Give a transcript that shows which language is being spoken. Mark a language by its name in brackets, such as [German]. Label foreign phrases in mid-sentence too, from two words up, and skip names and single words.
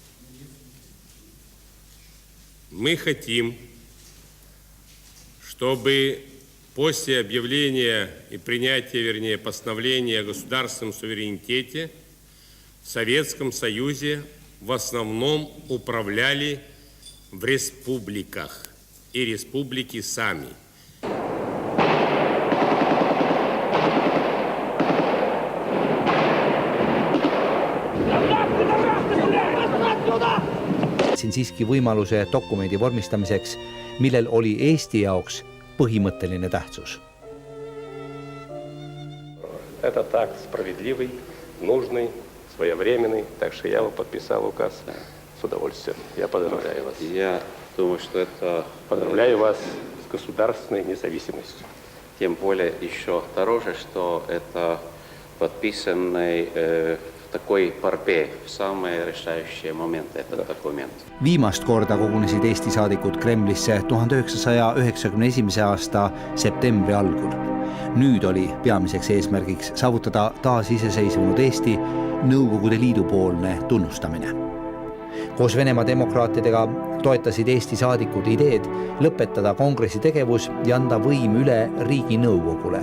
[Russian] Мы хотим, чтобы после объявления и принятия, постановления о государственном суверенитете в Советском Союзе в основном управляли в республиках и республики сами. [Estonian] Siiski võimaluse dokumendi vormistamiseks, millel oli Eesti jaoks põhimõtteline tähtsus. [Russian] Этот акт справедливый, нужный, своевременный, так что я его подписал указ с удовольствием. Я поздравляю вас. Я думаю, что это... Поздравляю вас с государственной независимостью. Тем более еще дороже, что это подписанный в такой борьбе в самые решающие моменты этот документ. [Estonian] Viimast korda kogunesid Eesti saadikud Kremlisse 1991. aasta septembri algul. Nüüd oli peamiseks eesmärgiks saavutada taas iseseisvunud Eesti Nõukogude Liidu poolne tunnustamine. Koos Venemaa demokraatidega toetasid Eesti saadikud ideed lõpetada kongressi tegevus ja anda võim üle Riiginõukogule.